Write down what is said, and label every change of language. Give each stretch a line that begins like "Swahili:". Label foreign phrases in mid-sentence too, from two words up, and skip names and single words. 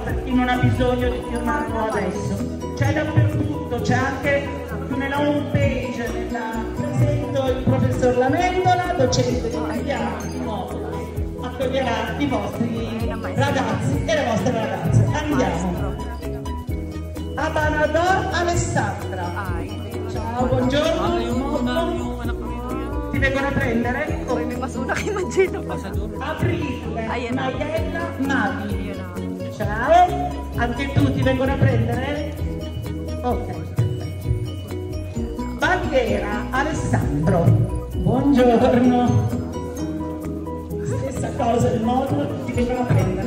Italian: Per chi non ha bisogno di firmarlo adesso. C'è dappertutto, c'è anche nella home page, presento il professor Lamendola, docente di italiano, il modulo accoglierà i vostri ragazzi e le vostre ragazze. Andiamo. Abanador Alessandra. Ciao, buongiorno. Ti vengono a prendere?
Filipino: Uy, may masuna kay Magino.
Italian: Aprile,
Filipino: Ayan na.
Italian: Maiella, Mavi. Ciao, anche tu ti vengono a prendere? Ok. Bandiera, Alessandro. Buongiorno. Stessa cosa del modulo, ti vengono a prendere.